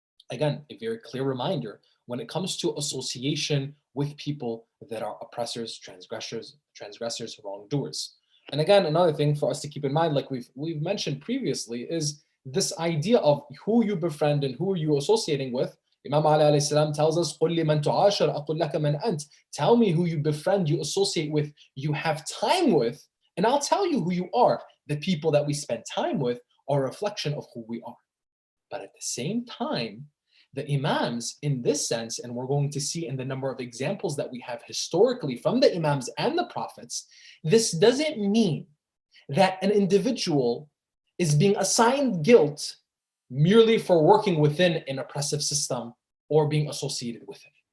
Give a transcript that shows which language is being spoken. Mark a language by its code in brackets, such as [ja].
[en] Again, a very clear reminder when it comes to association with people that are oppressors, transgressors, wrongdoers. And again, another thing for us to keep in mind, like we've mentioned previously, is this idea of who you befriend and who you're associating with. [ar] Imam Ali alayhi salam [en] tells us, [ar] قُلْ لِمَنْ تُعَاشَرْ أَقُلْ لَكَ مَنْ أَنْتَ. [en] Tell me who you befriend, you associate with, you have time with, and I'll tell you who you are. The people that we spend time with are a reflection of who we are. But at the same time, the Imams in this sense, and we're going to see in the number of examples that we have historically from the Imams and the Prophets, this doesn't mean that an individual is being assigned guilt merely for working within an oppressive system or being associated with it.